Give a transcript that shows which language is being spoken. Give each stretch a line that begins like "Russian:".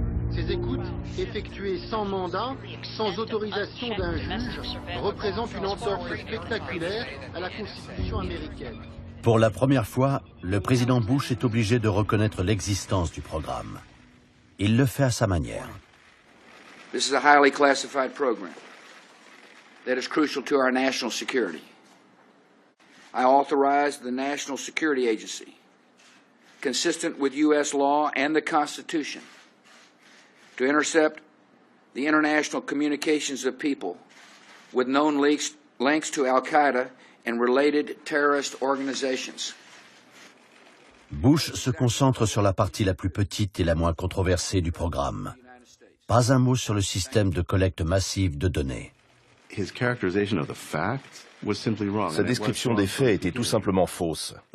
French: Ces écoutes, effectuées sans mandat, sans autorisation d'un juge, représentent une entorse spectaculaire à la Constitution américaine. Pour la première fois, le président Bush est obligé de reconnaître l'existence du programme. Il le fait à sa manière.
English: This is a highly classified program that is crucial to our national security. I authorize the National Security Agency, consistent with U.S. law and the Constitution, to intercept the international communications of people with known links to Al-Qaeda and related terrorist organizations.
French: Bush se concentre sur la partie la plus petite et la moins controversée du programme. Pas un mot sur le système de collecte massive de données. Sa description des faits était tout simplement fausse.